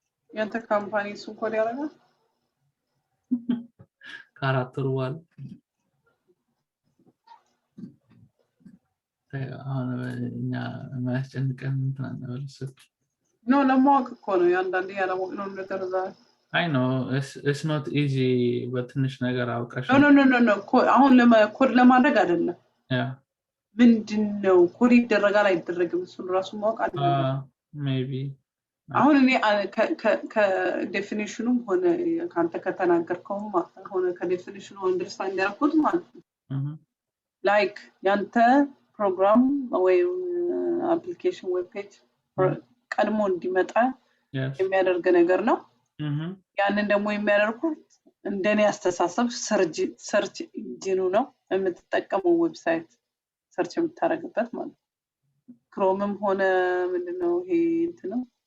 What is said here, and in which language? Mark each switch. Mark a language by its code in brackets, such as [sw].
[am] ያንተ ካምፓኒ እሱን ኮድ ያደርጋል ከ4 ወር በኋላ አሁን እኛ ማያስጨንቀን እንትን ነው ኖ ለማወቅ እኮ ነው ያንዳንዴ ያለማወቅ ነው ነገር እዛ [en] I know it's not easy [am] በትንሽ ነገር አውቀሽ ኖ አሁን ኮድ ለማድረግ አይደለም ያ ምንድነው ኮድ ይደረጋል አይደረግም እሱን ራሱ ማወቅ አይደለም [en] maybe [am] አሁን እኔ ከዴፊኒሽኑም ሆነ ካንተ ከተናገርከው ሆነ ከዴፊኒሽኑ አንደርስታንድ ያደረኩት ማለት ነው ላይክ ያንተ ፕሮግራም ወይ አፕሊኬሽን ዌብ ፔጅ ቀድሞ እንዲመጣ የሚያደርግ ነገር ነው ያንን ደግሞ የሚያደርጉት እንደኔ አስተሳሰብ ሰርች ኢንጂኑ ነው የምትጠቀመው ዌብሳይት ሰርች የምታረግበት ማለት ክሮምም ሆነ ምንድነው ይሄ እንትን ነው